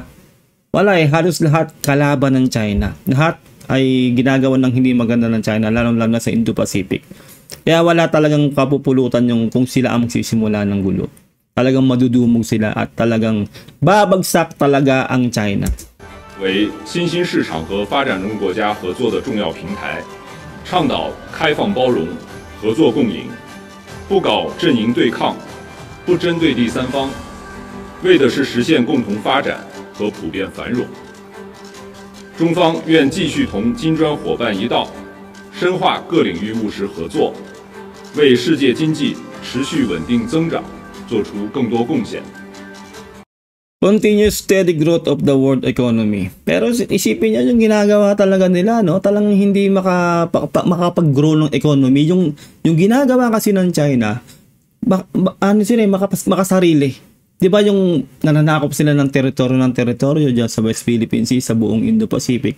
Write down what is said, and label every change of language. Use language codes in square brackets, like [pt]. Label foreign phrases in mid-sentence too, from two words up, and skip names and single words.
[tl] Wala halos lahat kalaban ng China. Lahat ay ginagawa ng hindi maganda ng China, lalo na sa Indo-Pacific. Kaya wala talagang kapupulutan yung kung sila ang magsisimula ng gulo. Talagang madudumog sila at talagang babagsak talaga ang China. [zh] 为新兴市场和发展中国家合作的重要平台，倡导开放包容、合作共赢，不搞阵营对抗，不针对第三方，为的是实现共同发展和普遍繁荣。中方愿继续同金砖伙伴一道，深化各领域务实合作，为世界经济持续稳定增长做出更多贡献。 [en] Continuous steady growth of the world economy. [tl] Pero isipin niyo yung ginagawa talaga nila, no? Talagang hindi makapag-grow ng economy. Yung ginagawa kasi ng China, ano sila, makasarili. 'Di ba yung nananakop sila ng teritoryo diyan sa West Philippine Sea, sa buong Indo-Pacific.